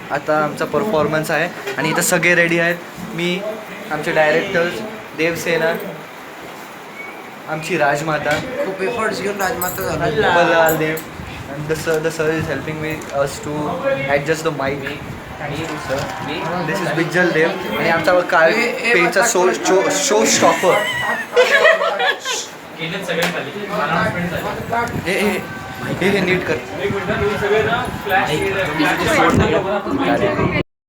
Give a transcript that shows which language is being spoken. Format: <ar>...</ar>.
<mr>आता आमचा परफॉर्मन्स आहे आणि इथं सगळे रेडी आहेत. मी, आमचे डायरेक्टर्स देवसेना, आमची राजमाता, खूप एफर्ट्स घेऊन राजमाता</mr> <en>Ballal Dev, and the sir is helping us to adjust the mic. This is</en> <mr>Bijjal देव आणि आमचा काल पेचा शो स्टॉपर. हे नीट कर.</mr>